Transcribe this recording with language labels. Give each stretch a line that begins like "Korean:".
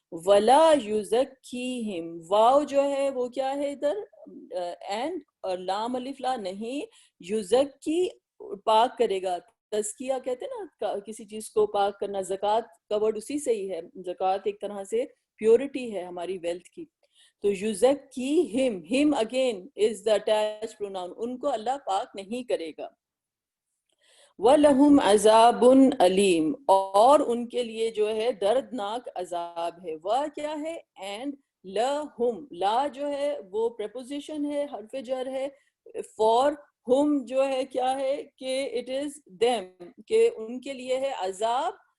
Arabic: ولا یزکیہم،
Urdu: واو جو ہے وہ کیا ہے ادھر؟ اینڈ، اور لام الف لا نہیں، یزکی پاک کرے گا. تزکیہ کہتے ہیں نا کسی چیز کو پاک کرنا، زکوٰۃ کا ورڈ اسی سے ہی ہے. زکوٰۃ ایک طرح سے پیورٹی ہے ہماری ویلتھ کی. تو یزکیہم،
English: ہم again is the attach pronoun,
Urdu: ان کو اللہ پاک نہیں کرے گا.
Arabic: وَلَهُمْ عَذَابٌ عَلِيمٌ،
Urdu: اور ان کے لیے جو ہے دردناک عذاب ہے. وہ کیا ہے؟ اینڈ لَهُمْ، لا جو ہے وہ پریپوزیشن ہے، حرف جر ہے. فور ہم جو ہے کیا ہے کہ
English: it is them،
Urdu: کہ ان کے لیے ہے عذاب.